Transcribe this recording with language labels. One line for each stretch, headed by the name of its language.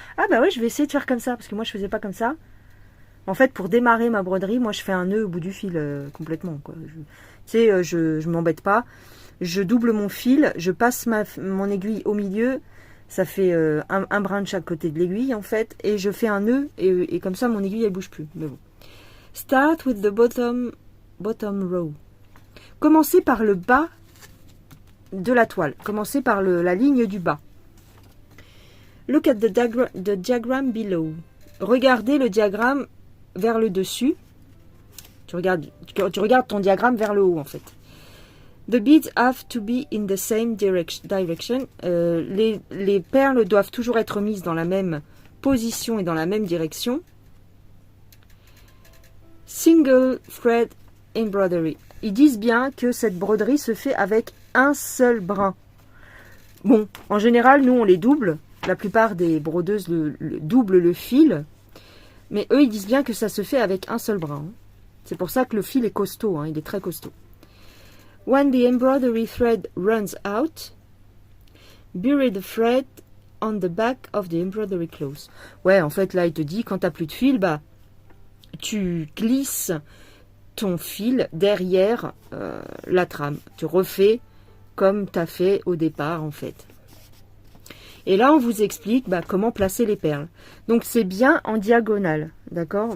French: Ah bah ouais, je vais essayer de faire comme ça, parce que moi, je faisais pas comme ça. En fait, pour démarrer ma broderie, moi, je fais un nœud au bout du fil, complètement, quoi. Je m'embête pas. Je double mon fil, je passe mon aiguille au milieu, ça fait un brin de chaque côté de l'aiguille en fait, et je fais un nœud, et comme ça mon aiguille elle bouge plus. Mais bon.
English: Start with the bottom row.
French: Commencez par le bas de la toile, commencez par la ligne du bas.
English: Look at the diagram below.
French: Regardez le diagramme vers le dessus. Tu regardes ton diagramme vers le haut en fait.
English: The beads have to be in the same direction.
French: Les perles doivent toujours être mises dans la même position et dans la même direction.
English: Single thread embroidery.
French: Ils disent bien que cette broderie se fait avec un seul brin. Bon, en général, nous on les double. La plupart des brodeuses doublent le fil. Mais eux, ils disent bien que ça se fait avec un seul brin. C'est pour ça que le fil est costaud, il est très costaud.
English: When the embroidery thread runs out, bury the thread on the back of the embroidery cloth.
French: Ouais, en fait, là, il te dit, quand tu n'as plus de fil, bah, tu glisses ton fil derrière la trame. Tu refais comme tu as fait au départ, en fait. Et là, on vous explique comment placer les perles. Donc, c'est bien en diagonale, d'accord?